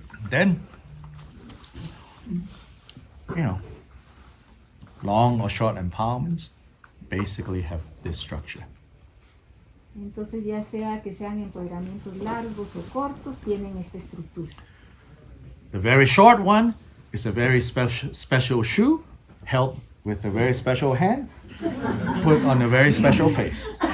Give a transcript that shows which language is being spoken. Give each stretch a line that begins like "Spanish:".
English: Then, long or short empowerments basically have this structure.
Spanish: Entonces, ya sea que sean empoderamientos largos o cortos, tienen esta estructura.
English: The very short one is a very special shoe held with a very special hand, put on a very special face.